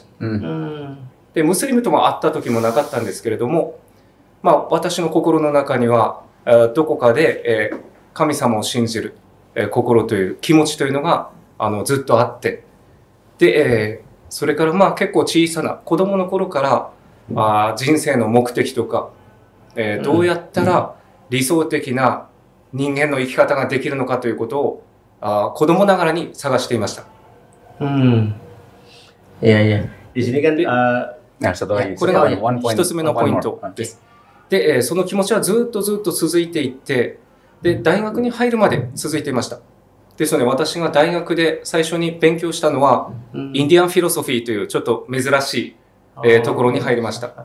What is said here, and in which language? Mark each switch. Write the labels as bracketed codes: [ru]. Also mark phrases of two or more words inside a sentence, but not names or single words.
[ja] で、ムスリムとも会った時もなかったんですけれども、私の心の中にはどこかで神様を信じる心という気持ちというのがずっとあって、で、それから結構小さな子供の頃から人生の目的とか、どうやったら理想的な人間の生き方ができるのかということを子供ながらに探していました。 [id] Iya. Di sini kan [ja] これが一つ目のポイントです。で、その気持ちはずっと続いていって、で、大学に入るまで続いていました。ですので、私が大学で最初に勉強したのは、 [en] Indian philosophy [ja] というちょっと珍しいところに入りました。